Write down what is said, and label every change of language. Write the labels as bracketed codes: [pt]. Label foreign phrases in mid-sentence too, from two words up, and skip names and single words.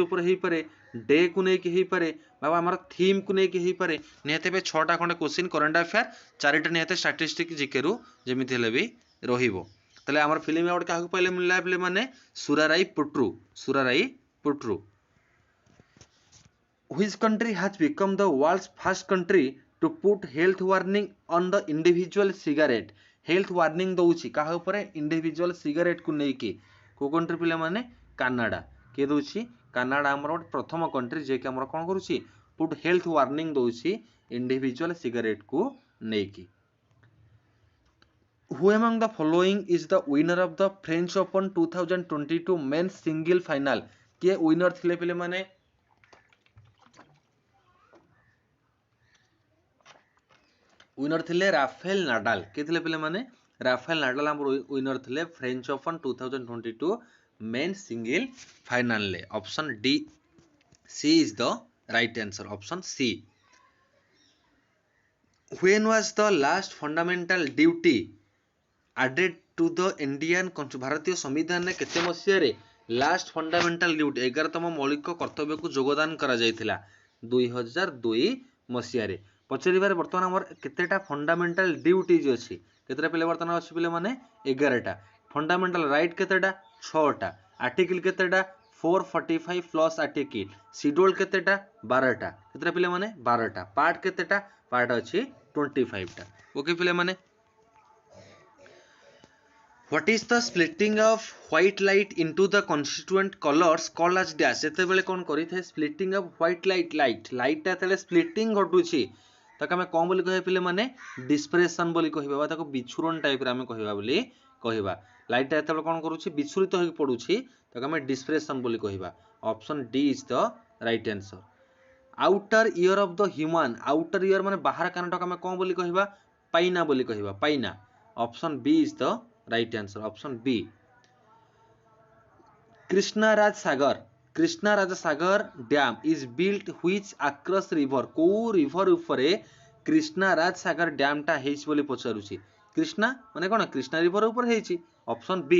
[en] उपर हो पारे डे को लेकिन हो पारे आमर थीम को लेकिन हो पारे निहत भाव 6टा खंडे क्वेश्चन करंट अफेयर 4टा निहत स्टैटिस्टिक्स जीके रु जमी भी रहिबो तले आमर फिल्म अवार्ड क्या पहले मिलला पे माने सुराराई पुट्रू Which country has become the world's first country to put health warning on the individual cigarette? health warning [or] ଦଉଛି କାହା ଉପରେ? [en] individual cigarette [or] କୁ ନେଇକି। କୋଉ country ପିଲାମାନେ? କାନାଡା। କିଏ ଦଉଛି? କାନାଡା ଆମର ଗୋଟେ ପ୍ରଥମ country ଯିଏକି ଆମର କ'ଣ କରୁଛି? [en] put health warning ଦଉଛି individual cigarette [or] କୁ ନେଇକି। [en] Who among the following is the winner of the French Open 2022 men's single final? [or] କିଏ winner ଥିଲେ ପିଲାମାନେ? winner ଥିଲେ ରାଫେଲ ନାଡାଲ। କିଏ ଥିଲେ ପିଲାମାନେ? ରାଫେଲ ନାଡାଲ ଆମର winner ଥିଲେ ଫ୍ରେଞ୍ଚ ଓପନ 2022 [en] men's single final [or] ରେ। [en] Option D C is the right answer. Option C. When was the last fundamental duty added to the Indian Constitution? [or] ଭାରତୀୟ ସମ୍ବିଧାନରେ କେତେ ମସିହାରେ [en] last fundamental duty [or] 11ତମ ମୌଳିକ କର୍ତ୍ତବ୍ୟକୁ ଯୋଗଦାନ କରାଯାଇଥିଲା? 2002 ମସିହାରେ। ପଚାରିବାରେ ବର୍ତ୍ତମାନ ଆମର କେତେଟା [en] fundamental duties [or] ଅଛି? କେତେଟା ପିଲା ବର୍ତ୍ତମାନ ଅଛି ପିଲାମାନେ? 11ଟା। [en] fundamental right [or] କେତେଟା? 6ଟା। ଆର୍ଟିକଲ କେତେଟା? 445 [en] plus article. [or] ସିଡ୍ୟୁଲ କେତେଟା? 12ଟା। କେତେଟା ପିଲାମାନେ? 12ଟା। ପାର୍ଟ କେତେଟା? ପାର୍ଟ ଅଛି 25ଟା। ଓକେ ପିଲାମାନେ। [en] What is the splitting of white light into the constituent colors called as dash? [or] ଯେତେବେଳେ କ'ଣ କରିଥାଏ? [en] splitting of white light [or] ଟା ଯେତେବେଳେ splitting ଘଟୁଛି ତାକୁ ଆମେ କ'ଣ ବୋଲି କହିବା ପିଲାମାନେ? dispersion ବୋଲି କହିବା ବା ତାକୁ ବିଛୁରଣ ଟାଇପର ଆମେ କହିବା ବୋଲି କହିବା। ଲାଇଟ୍ ଟା ଯେତେବେଳେ କ'ଣ କରୁଛି? ବିଛୁରିତ ହୋଇକି ପଡୁଛି ତାକୁ ଆମେ dispersion ବୋଲି କହିବା। [en] Option D is the right answer. outer ear of the human, outer ear [or] ମାନେ ବାହାର କାନଟାକୁ ଆମେ କ'ଣ ବୋଲି କହିବା? ପାଇନା ବୋଲି କହିବା। ପାଇନା। [en] Option B is the right answer. Option B. Krishnaraj Sagar dam is built which across river? [or] କୋଉ river ଉପରେ Krishnaraj Sagar dam ଟା ହେଇଛି ବୋଲି ପଚାରୁଛି? କୃଷ୍ଣା ମାନେ କ'ଣ? କୃଷ୍ଣା river ଉପରେ ହେଇଛି। [en] Option B.